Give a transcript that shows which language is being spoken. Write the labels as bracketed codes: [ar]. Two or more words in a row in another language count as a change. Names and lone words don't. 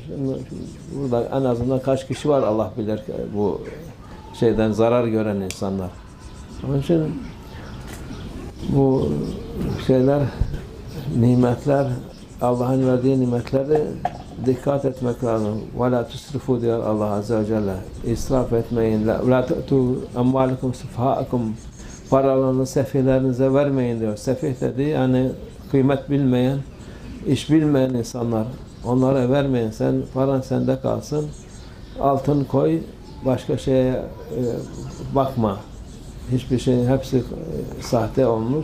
[tr] Şimdi burada en azından kaç kişi var Allah bilir bu şeyden zarar gören insanlar. Onun için bu şeyler nimetler Allah'ın verdiği nimetleri dikkat etmek lazım. [ar] وَلَا تُسْرِفُوا [tr] diyor Allah Azze ve Celle. İsraf etmeyin. [ar] وَلَا تُؤْتُوا اَمْوَالِكُمْ سُفْهَاءَكُمْ [tr] paralarını sefihlerinize vermeyin diyor. Sefih dediği yani kıymet bilmeyen, iş bilmeyen insanlar. Onlara vermeyin. Sen paran sende kalsın. Altın koy. Başka şeye bakma. Hiçbir şey, hepsi sahte olmuş.